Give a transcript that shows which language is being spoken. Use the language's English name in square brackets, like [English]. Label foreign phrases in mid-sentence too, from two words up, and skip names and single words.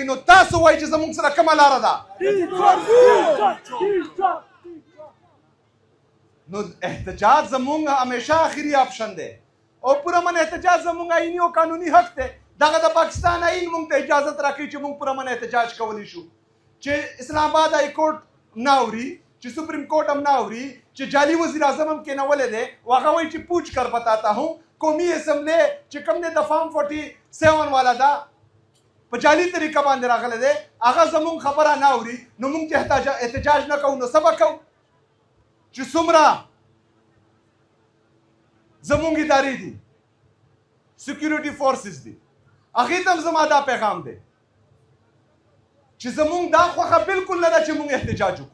[Pashto] نو تاسو وایئ چې زمونږ سره کومه لاره ده؟ نو احتجاج زمونږ همیشه آخري آپشن دی او پوره من احتجاج زمونږ آئیني او قانوني حق دی. دغه د پاکستان آئین مونږ ته اجازت راکوي چې مونږ پوره من احتجاج کولی شو. چې اسلام آباد های کورټ نه اوري چې سپریم کورټ هم نه اوري چې جعلي وزیر اعظم هم کېنولی دی او هغه وایي چې [Urdu] پوچھ کر بتاتا ہوں [Pashto] قومي اسمبلی چې کوم دی د فارم 47 والا ده په جعلي طریقه باندې راغلی دی هغه زمونږ خبره نه اوري. نو مونږ چې احتجاج نه کوو نو څه به کوو؟ چې څومره زمونږ ادارې دي [English] security forces [Pashto] دي هغې ته هم زما دا پیغام دی چې زمونږ دا خوښه بالکل نه ده چې مونږ احتجاج وکړو.